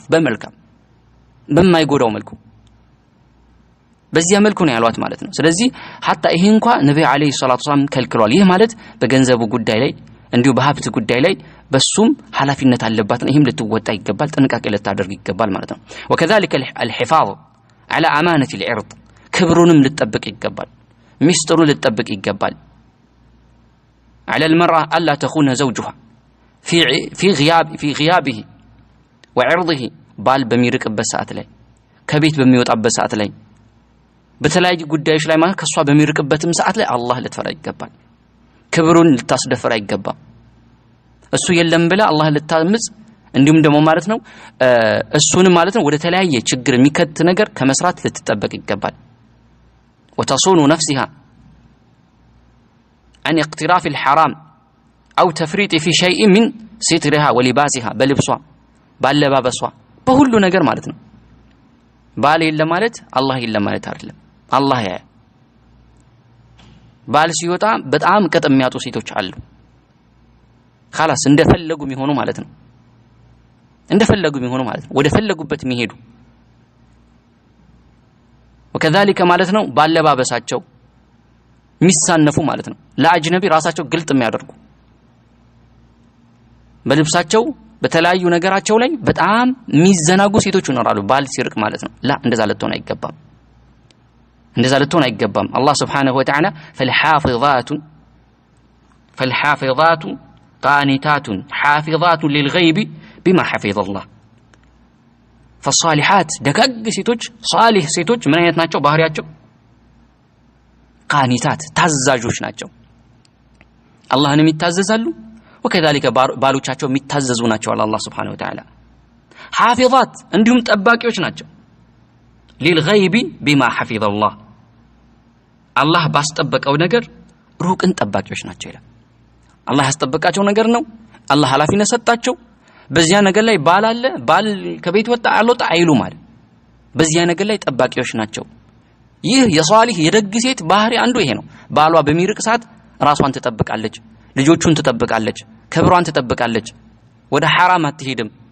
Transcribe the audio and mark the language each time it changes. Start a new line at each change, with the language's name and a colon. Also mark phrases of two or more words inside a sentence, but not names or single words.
Amharic: በመልካም በማይጎዳው መልኩ በዚያ መልኩ ነው ያሏት ማለት ነው ስለዚህ حتى ይሄ እንኳን ነብዩ
Arabic: عليه الصلاة والسلام
Amharic: ከልክሏል ይሄ ማለት በገንዘቡ ጉዳይ ላይ እንዲሁ በሀብት ጉዳይ ላይ በሱም ሐላፊነት አለባት ይሄም ልትወጣ ይገባል ጥንቃቄ ልታደርግ ይገባል ማለት ነው
Arabic: وكذلك الحفاظ على امانه العرض
Amharic: ክብሩንም ልትጠብቅ ይገባል ሚስጥሩን ልትጠብቅ ይገባል
Arabic: على المرأة ألا تخون زوجها في غيابه وعرضه
Amharic: ባል በሚርቅበት ሰዓት ላይ ከቤት በሚወጣበት ሰዓት ላይ በተለያዩ ጉዳዮች ላይ ማለት ከሷ በሚርቅበትም ሰዓት ላይ አላህ ልትፈራ ይገባል ክብሩን ልታስደፍር አይገባም እሱ የለም ብለ አላህ ልታምጽ እንዲሁም ደግሞ ማለት ነው እሱንም ማለት ነው ወደ ተለያየ ችግር የሚከት ነገር ከመስራት ልትጠበቅ ይገባል
Arabic: وتصون نفسها عن اقتراف الحرام أو تفريط في شيء من سترها ولباسها بلبسها
Amharic: ባለባበሷ በሁሉ ነገር ማለት ነው ባል የለም ማለት አላህ የለም ማለት አይደለም አላህ ያ ባል ሲወጣ በጣም ቀጥ የሚያጡ ሴቶች አሉ خلاص እንደፈለጉ የሚሆኑ ማለት ነው እንደፈለጉ የሚሆኑ ማለት ነው ወደ ፈለጉበት የሚሄዱ وكذلك ማለት ነው ባለባበሳቸው የሚሳነፉ ማለት ነው ለአጅነቢ ራሳቸው ግልጥ የሚያደርጉ በልብሳቸው በተለያዩ ነገራቸው ላይ በጣም የሚዘናጉ ሴቶች ይኖራሉ ባል ሲርቅ ማለት ነው ላ እንደዛ ልትሆን አይገባም አላህ
Arabic: سبحانه وتعالى فالحافظات قانتات حافظات للغيب بما حفظ الله فالصالحات
Amharic: ደጋግ ሴቶች صالح ሴቶች ምን አይነት ናቸው ባህሪያቸው قانتات ታዛዦች ናቸው አላህንም ይታዘዛሉ وكذلك ባሎቻቸው የሚታዘዙ ናቸው አላህ
Arabic: سبحانه وتعالى
Amharic: حافظات እንዲሁም ጠባቂዎች ናቸው
Arabic: للغيب بما حفظ الله
Amharic: አላህ ባስጠበቀው ነገር ሩቅን ጠባቂዎች ናቸው ይላል አላህ ያስጠበቃቸው ነገር ነው አላህ ኃላፊነት ሰጣቸው በዚያ ነገር ላይ ባል አለ ባል ከቤት ወጣ አልወጣ አይሉ ማለት በዚያ ነገር ላይ ጠባቂዎች ናቸው ይህ የሷሊህ የደግ ሴት ባህሪ አንዱ ይሄ ነው ባሏ በሚርቅ ሰዓት ራሷን ትጠብቃለች ልጆቹን ትጠብቃለች ክብሯን ትጠብቃለች ወደ حرام አትሄድም